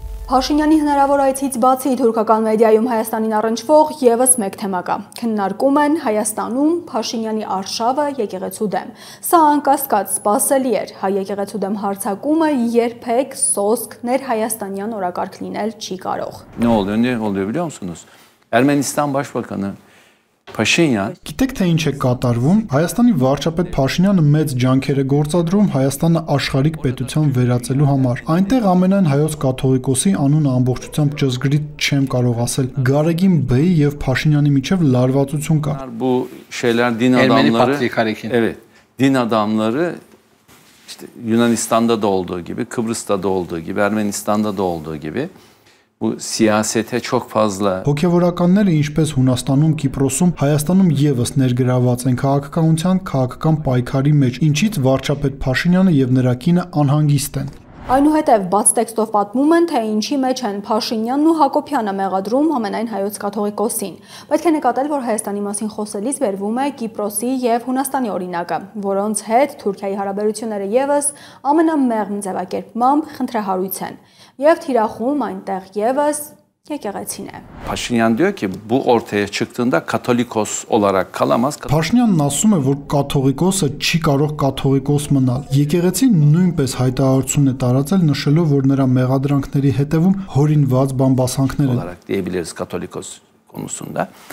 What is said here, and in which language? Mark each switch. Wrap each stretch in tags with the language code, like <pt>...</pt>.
<hy>Փաշինյանի հնարավոր այցից բացի թուրքական մեդիայում Հայաստանին առնչվող եւս մեկ թեմա կա։ Քննարկում են Հայաստանում Փաշինյանի արշավը եկեղեցու դեմ։ Սա անկասկած սպասելի էր։ Հայ եկեղեցու դեմ հարձակումը երբեք սոսկ ներհայաստանյան օրակարգ լինել չի կարող։</hy> <tr>Ne oluyor biliyor musunuz? Ermenistan Başbakanı Փաշինյան</tr> <hy>Գիտեք թե ինչ է կատարվում։ Հայաստանի վարչապետ Փաշինյանը մեծ ջանքեր է գործադրում Հայաստանը աշխարհիկ պետության վերածելու համար։ Այնտեղ ամենայն հայոց կաթողիկոսի անունը ամբողջությամբ ճզգրիտ չեմ կարող ասել։ Գարեգին Բեի եւ Փաշինյանի միջև լարվածություն կա։</hy> <tr>Bu şeyler din adamları. Evet. Din adamları işte Yunanistan'da da olduğu gibi, Kıbrıs'ta da olduğu gibi, Ermenistan'da da olduğu gibi bu siyasete çok fazla</tr> <hy>Հոգևորականները ինչպես Հունաստանում, Կիպրոսում, Հայաստանում եւս ներգրաված են քաղաքական պայքարի մեջ, ինչից վարչապետ Փաշինյանը եւ նրա կինը անհանգիստ են։ Այնուհետև բաց տեքստով պատմում են, թե ինչի մեջ են Փաշինյանն ու Հակոբյանը մեղադրում ամենայն հայոց կաթողիկոսին։ Պետք է նկատել, որ Հայաստանի մասին խոսելիս վերվում է Կիպրոսի եւ Հունաստանի օրինակը, որոնց հետ Թուրքիայի հարաբերությունները եւս ամենամեղմ ձևակերպմամբ խնդրահարույց են։ Եվ թիրախում այնտեղ եւս եկեղեցին է։</hy> <tr>Փաշինյան diyor ki bu ortaya çıktığında katolikos olarak kalamaz.</tr> <hy>Փաշինյանն ասում է, որ կաթողիկոսը չի կարող կաթողիկոս մնալ։ Եկեղեցին նույնպես հայտարարություն է տարածել, նշելով, որ նրա մեղադրանքների հետևում հորինված բամբասանքներ են։</hy> <tr>Olarak diyebiliriz katolikos konusunda.</tr>